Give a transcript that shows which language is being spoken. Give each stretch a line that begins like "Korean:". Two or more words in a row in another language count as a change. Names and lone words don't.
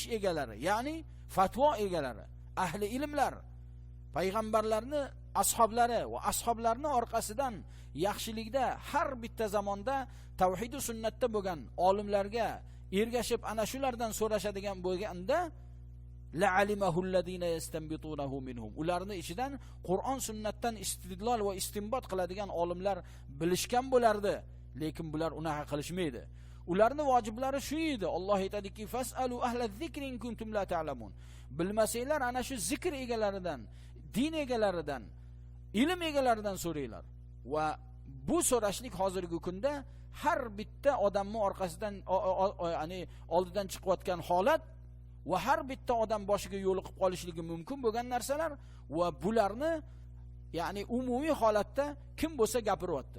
Uzbek: egalari, ya'ni fatvo egalari, ahli ilmlar, payg'ambarlarni ashablari va ashoblarning orqasidan yaxshilikda har bitta zamonda tavhid va sunnatda bo'lgan olimlarga ergashib ana shulardan so'rashadigan bo'lganda
Arabic: لعلمه الذين يستنبطونه منهم,
Uzbek: ularning ichidan Qur'on sunnatdan istidlol va istinbot qiladigan olimlar bilishgan bo'lardi, lekin bular unaqa qilishmaydi. Ularning vojiblari shu edi. Alloh aytadiki:
Arabic: "فاسألوا أهل الذكر إن كنتم لا تعلمون."
Uzbek: Bilmasanglar ana shu zikr egalaridan, din egalaridan, ilm egalaridan so'ranglar. Va bu so'rashlik hozirgi kunda har bitta odamning orqasidan ya'ni oldidan chiqayotgan holat va har bitta odam boshiga yo'liqib qolishligi mumkin bo'lgan narsalar va bularni ya'ni umumiy holatda kim bo'lsa gapiryapti.